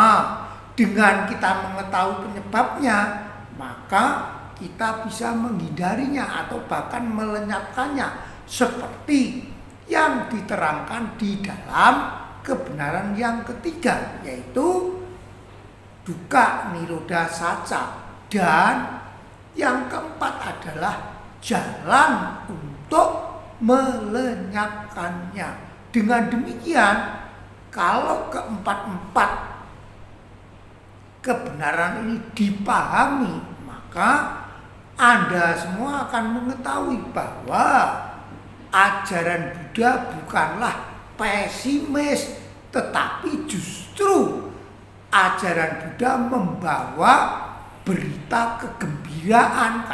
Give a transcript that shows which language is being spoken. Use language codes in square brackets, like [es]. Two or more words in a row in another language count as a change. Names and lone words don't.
[id] Dengan kita mengetahui penyebabnya, maka kita bisa menghindarinya atau bahkan melenyapkannya, seperti yang diterangkan di dalam kebenaran yang ketiga, yaitu [pi] dukkha nirodha sacca. [id] Dan yang keempat adalah jalan untuk melenyapkannya. Dengan demikian, kalau keempat-empat kebenaran ini dipahami, maka Anda semua akan mengetahui bahwa ajaran Buddha bukanlah pesimis, tetapi justru ajaran Buddha membawa berita kegembiraan.